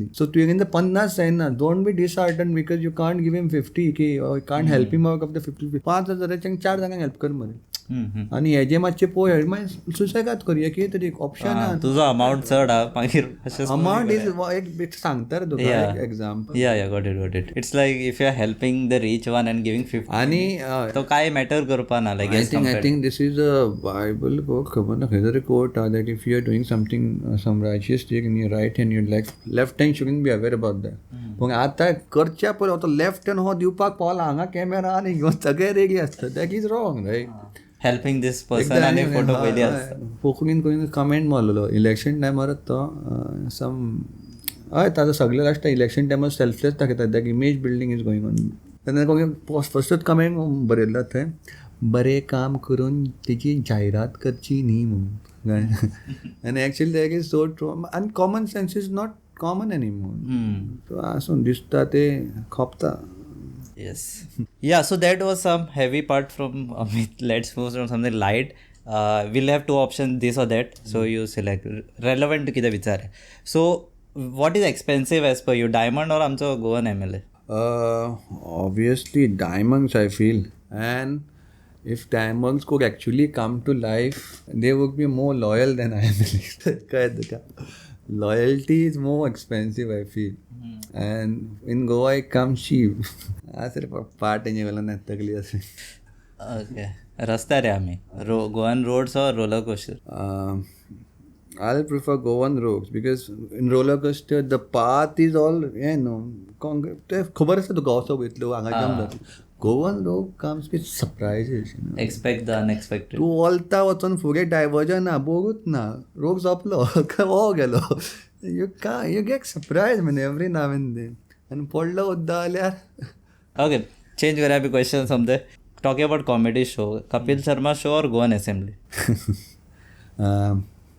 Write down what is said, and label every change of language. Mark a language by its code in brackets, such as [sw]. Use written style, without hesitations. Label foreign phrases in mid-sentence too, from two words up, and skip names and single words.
[kok] सो तुवें 50 जायना. [en] don't be disheartened because you can't give him 50 or can't help him out of the 50. [kok] 5,000च्यान 4 जाणांक हेल्प कर मरे. आनी हेजे मातशे पळय मागीर सुसेगाद कर. कितें तरी ऑप्शन आहा. तुजो अमावंट चड आहा मागीर [en] amount is [kok] एक सांगता रे तुका एग्जाम्पल. [en] ya got it. it's like if you are helping the rich one and giving 50 [kok] आनी तो काय मॅटर करपा ना. लायक [en] I think this is a Bible quote. [kok] खबर ना खंय तरी [en] quote that if you are doing something some righteous thing in your right hand, your left hand shouldn't be aware about that. [kok] पूण आतां करच्या पयलीं तो [en] left hand [kok] हो दिवपाक पावला हांगा कॅमेरा आनी घेवन सगळे रेडी आसता. [en] that is wrong right. helping this person [kok] आनी फोटो पयली आसता. कोंकणीन कोणी कमेंट मारलेलो इलेक्शन टायमार तो सम हय ताजो सगळे [en] last election [kok] टायमार सेल्फलेस दाखयता. [en] that image building is going on. [kok] तेन्ना कोणी फस्टच कमेंट बरयल्लो थंय बरें काम करून तेची जायरात करची न्ही म्हणून. [en] आनी actually that is so true. आनी common sense is not common anymore. [kok] सो आसून दिसता ते खोपता. [en] Yes. Yeah, so that was some heavy part from Amit. Let's move on something light. We'll have two options, this or that. So you select. Relevant [kok] कितें विचार. [en] So what is expensive as per you, diamond or [kok] आमचो गोवन [en] MLA? Obviously diamonds I feel. And if diamonds could actually come to life, they would be more loyal than MLA. Loyalty is more expensive I feel. And in Goa it comes cheap. [kok] सर पार्ट तेंचे वेल्यान तकली अशी. [en] ओके [kok] रस्त्यार रे आमी [en] Goan roads और roller coaster. I'll prefer Goan roads because in roller coaster the path is all [kok] खबर आसता तुका असो वयतलो हांगा जम जातलो. [en] Goan road comes with surprises. Expect the unexpected. [kok] तूं वलता वचून फुडें डायवर्जन ना बोगूच ना. रोग सोंपलो हो गेलो. [en] You get surprised man every now and then. [kok] आनी पडलो उद्दा जाल्यार. [hi] Okay, change करा भी क्वेश्चन समझे. [en] Talking about comedy show, कपिल शर्मा शो और Goan assembly.